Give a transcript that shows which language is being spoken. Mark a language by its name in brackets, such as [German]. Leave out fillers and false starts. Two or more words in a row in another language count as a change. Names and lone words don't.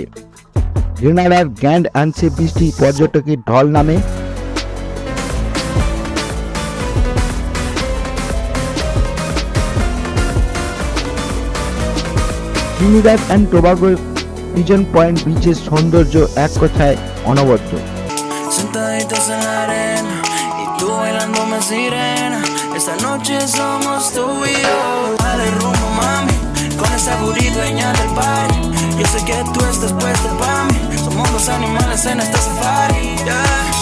[Bangla] গ্রেনাডার গ্র্যান্ড আনসে বিচটি পর্যটকের ঢল নামে। ট্রিনিডাড অ্যান্ড টোবাগো পিজন পয়েন্ট বিচের সৌন্দর্য এক কথায় অনবদ্য। [Spanish] Sentaditos en la arena y tú bailándome sirena. Esta noche somos tú y yo. Dale rumbo, mami, con esa booty dueña del party. Yo sé que tú estás puesta para mí. Somos los animales en esta safari, yeah.